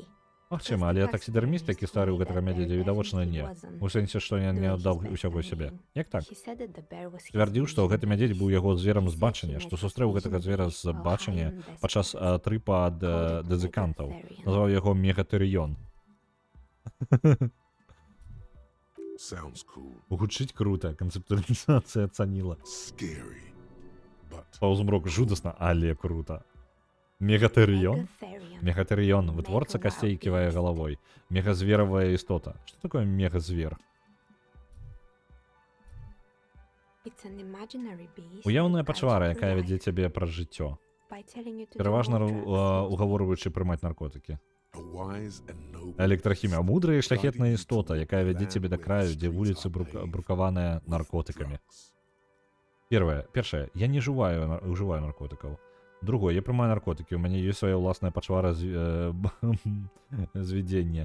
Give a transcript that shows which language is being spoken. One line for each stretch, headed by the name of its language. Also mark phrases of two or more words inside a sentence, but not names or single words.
Belarusian: Магчыма, але таксідэрміст, які стварыў гэтага мядзедзя, відавочна не. У сэнсе, што я не аддаў усяго сябе. Як так? Цвярдзіў, што гэты мядзедзь быў яго зверам з бачання, што сустрэў гэтага звера з бачання падчас трыпа ад дэзыкантаў. Назваў яго Мегатэрыён.
English: Sounds cool.
Belarusian: Гучыць крута, канцэптуалізацыя ацаніла.
English: Scary. But
Belarusian: Паўзмрок жудасна, але крута. Мегатэрыён? Мегатэрыён, вытворца касцей, ківае галавой. Мегазверавая істота. Што такое мегазвер? Уяўная пачвара, якая вядзе цябе праз жыццё. Пераважна угаворваючы прымаць наркотыкі.
English: a wise and noble
Belarusian: Электрахімія. Мудрая і шляхетная істота, якая вядзе цябе да краю, дзе вуліцы брукаваныя наркотыкамі. Першае, я не ўжываю наркотыкаў. Другое, я прымаю наркотыкі, у мяне ёсць свая ўласная пачвара звядзення.